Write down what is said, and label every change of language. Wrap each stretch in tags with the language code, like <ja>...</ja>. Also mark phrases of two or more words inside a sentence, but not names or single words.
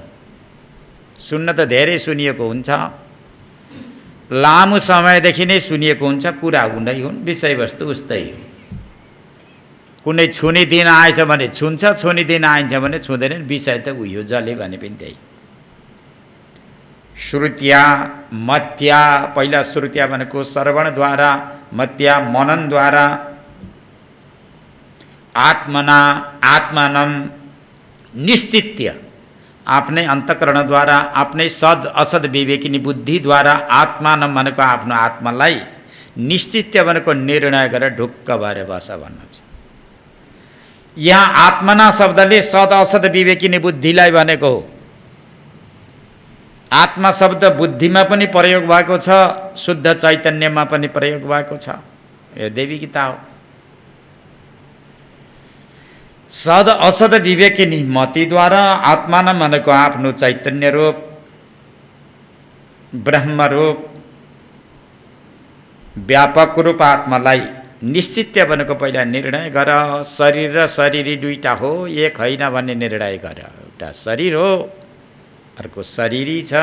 <ne>सुन्न त धेरै सुनिएको हुन्छ, लामो समयदेखि नै सुनिएको हुन्छ, कुरा हुँदै हुन्, विषयवस्तु उस्तै हो। कुनै छुने दिन आएछ भने छुन्छ, छुने दिन आइन्छ भने छुँदैन, विषय त उयो जले भने पनि त्यही।</ne> <sa>श्रुत्या मत्या,</sa> <ne>पहिला श्रुत्या भनेको श्रवणद्वारा, मत्या मननद्वारा,</ne> <sa>आत्मना आत्मानं निश्चित्य,</sa> <ne>आफ्नै अन्तःकरणद्वारा, आफ्नै सद असद विवेकिनी बुद्धिद्वारा, आत्मानं भनेको आफ्नो आत्मालाई, निश्चित्य भनेको निर्णय गरेर ढुक्क भएर बस भन्नु छ। यहाँ आत्मना शब्दले सद असद विवेकिनी बुद्धिलाई भनेको हो। आत्मा शब्द बुद्धिमा पनि प्रयोग भएको छ, शुद्ध चैतन्यमा पनि प्रयोग भएको छ, यो देवी गीता हो। सद असद विवेकिनी मतिद्वारा, आत्माना भनेको आफ्नो चैतन्य रूप, ब्रह्म रूप, व्यापक रूप आत्मालाई निश्चित्य भनेको पहिला निर्णय गर। शरीर र शरीरी दुईटा हो, एक होइन भन्ने निर्णय गर। एउटा शरीर हो, अर्को शरीरी छ।</ne>